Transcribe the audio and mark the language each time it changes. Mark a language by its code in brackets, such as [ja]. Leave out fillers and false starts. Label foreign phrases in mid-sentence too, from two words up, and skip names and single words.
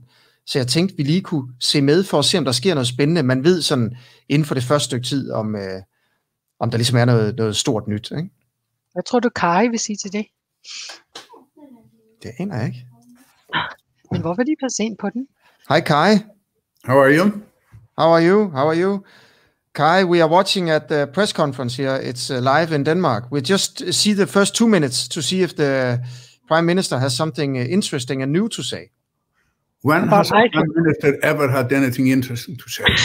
[da] Så jeg tænkte, vi lige kunne se med for at se, om der sker noget spændende. Man ved sådan inden for det første stykke tid, om der ligesom er noget stort nyt. Ikke? Hvad tror du, Kai vil sige til det? Det aner jeg ikke. Men hvorfor er de så sent på den? Hej Kai. [en] How are you? How are you? Kai, we are watching at the press conference here. It's live in Denmark. We just see the first 2 minutes to see if the Prime Minister has something interesting and new to say. When has the Prime Minister ever had anything interesting to say?